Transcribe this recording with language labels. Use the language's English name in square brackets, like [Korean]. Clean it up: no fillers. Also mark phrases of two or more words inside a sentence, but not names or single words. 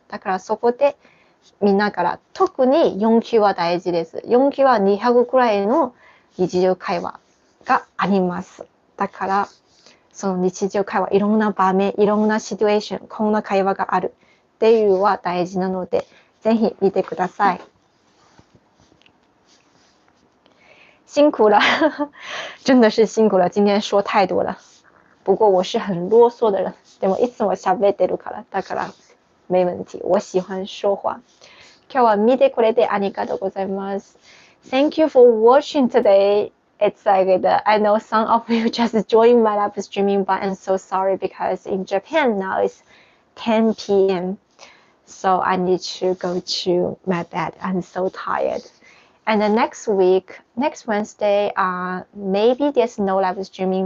[Japanese] だからそこでみんなから特に4級は大事です。4級は200くらいの日常会話があります。だからその日常会話、いろんな場面、いろんなシチュエーション、こんな会話があるっていうのは大事なので、ぜひ見てください。 [Chinese] 辛苦了，真的是辛苦了。今天说太多了，不过我是很啰嗦的人， [Japanese] でもいつも喋ってるから、だから没問題。 [Chinese] 我喜欢说話。 [Japanese] 今日は見てくれてありがとうございます。 [English] Thank you for watching today. It's like I know some of you just joined my live streaming, but I'm so sorry because in Japan now it's 10 p.m. So I need to go to my bed. I'm so tired. And then next Wednesday, maybe there's no live streaming.